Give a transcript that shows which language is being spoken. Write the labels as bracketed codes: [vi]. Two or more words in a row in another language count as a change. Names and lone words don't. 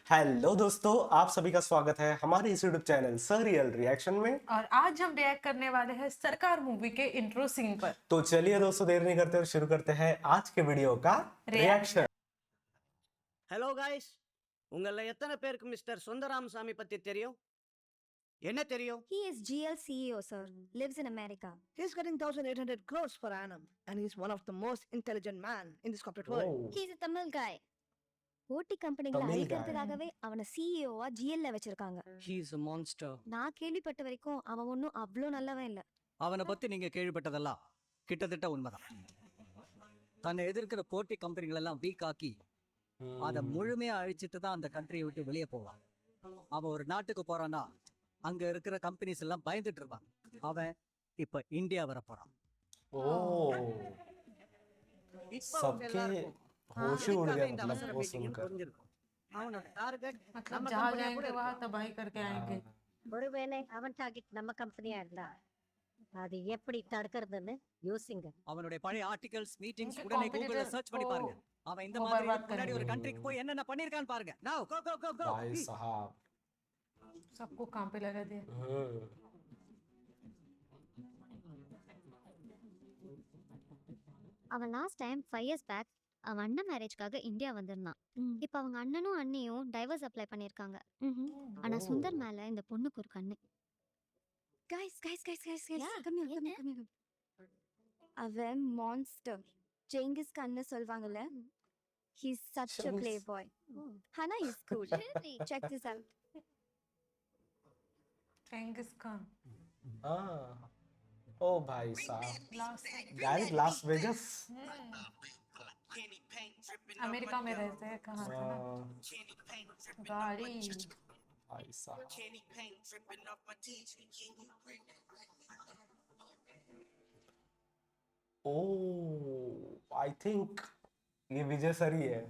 [hi] हेलो दोस्तों, आप सभी का स्वागत है हमारे इस यूट्यूब चैनल सर रियल रिएक्शन में। और आज हम रिएक्ट करने वाले हैं सरकार मूवी के इंट्रो सीन पर। तो चलिए दोस्तों, देर नहीं करते और शुरू करते हैं आज के वीडियो का रिएक्शन। [en] Hello guys, [ta] உங்கள எத்தனை பேருக்கு மிஸ்டர் சுந்தராமசாமி பத்தி தெரியும்? என்ன தெரியும்? [en] He is GL CEO, sir. Lives in America. He's getting 1,800 crores per annum, and he's one of the most intelligent man in this corporate world. He's a Tamil guy. [ta] ஓட்டி கம்பெனிகளை [en] Tamil guy. [ta] அழிக்கிறதுக்காகவே அவனை சிஇஓவா ஜிஎல்ல வச்சிருக்காங்க. [en] He is a monster. [ta] நான் கேள்விப்பட்ட வரைக்கும் அவன் ஒன்றும் அவ்வளோ நல்லவன் இல்ல. அவனை பத்தி நீங்க கேள்விப்பட்டதெல்லாம் கிட்டத்தட்ட உண்மைதான். தன்னை எதிர்க்கிற போட்டி கம்பெனிகள் எல்லாம் வீக் ஆக்கி அதை முழுமையா அழிச்சிட்டு தான் அந்த கண்ட்ரியை விட்டு வெளியே போவான். அவன் ஒரு நாட்டுக்கு போறான்னா அங்க இருக்கிற கம்பெனிஸ் எல்லாம் பயந்துட்டு இருப்பான். அவன் இப்ப இந்தியா வர போறான். [hi] ओ सबके होश ही उड़ गया मतलब वो सुनकर। [ta] அவனோட டார்கெட் [hi] मतलब जहाँ जाएंगे वहाँ तबाही करके आएंगे। [ta] ஒருவேளை அவன் டார்கெட் நம்ம கம்பெனியா இருந்தா அது எப்படி தடுக்கிறதுன்னு யோசிங்க. அவனுடைய பழைய [en] articles meetings [hi] उनके [ta] உடனே கூகுள்ல [en] competitors [ta] சர்ச் பண்ணி [hi] को [ta] பாருங்க. அவன் இந்த [hi] वो [ta] மாதிரி [hi] बर्बाद [ta] முன்னாடி ஒரு [hi] करेंगे। [ta] கண்ட்ரிக்கு போய் என்னென்ன பண்ணிருக்கான்னு பாருங்க. [en] Now go go go go. [hi] भाई साहब। सबको काम पे लगा दिया। [ta] அவன் [en] last time 5 years back [ta] அவன் அண்ணன் மேரேஜ்க்காக இந்தியா வந்திருந்தான். இப்போ அவங்க அண்ணனும் அண்ணியும் [en] divorce apply [ta] பண்ணியிருக்காங்க. ஆனா சுந்தர் மேல இந்த பொண்ணுக்கு ஒரு கண்ணு. [en] Guys, Yeah, come here. [ta] அவன் மான்ஸ்டர். ஜெங்கிஸ் கண்ணு சொல்வாங்கல்ல. [en] He's such a Chengis. playboy. Hana is cool. Check this out. [hi] चेंगिस खान। हाँ, ओ भाई साहब, लास्ट गाइस लास वेगस। अमेरिका में रहते हैं कहाँ से ना? गाड़ी भाई साहब, ओ [en] I think [hi] ये विजय सर ही है।